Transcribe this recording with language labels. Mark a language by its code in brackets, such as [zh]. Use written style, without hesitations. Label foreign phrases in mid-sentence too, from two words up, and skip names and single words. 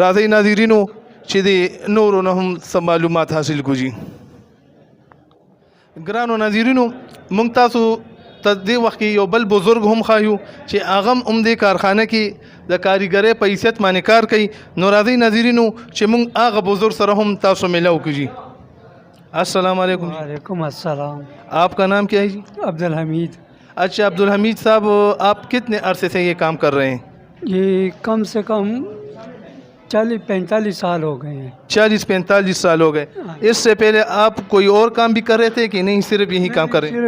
[ps] راځئ ناظرینو چې د نورو نه هم څه معلومات حاصل کړو. ګرانو ناظرینو مونږ تاسو ته دې وخت کې یو بل بزرګ هم ښایو چې هغه هم دې کارخانه کې د کاریګرۍ په حیثیت باندې کار کوي. نو راځئ ناظرینو چې مونږ هغه بزرګ سره هم تاسو ملاو کړي. السلام علیکم. [ar] وعليكم السلام. [ur] آپ کا نام کیا ہے جی? अब्दुल हमीद. اچھا عبدالحمید صاحب، آپ کتنے عرصے سے یہ کام کر رہے ہیں? یہ کم سے کم 40-45 سال ہو گئے ہیں. 40-45 سال ہو گئے. اس سے پہلے آپ کوئی اور کام بھی کر رہے تھے کہ نہیں، صرف یہی کام کر رہے ہیں?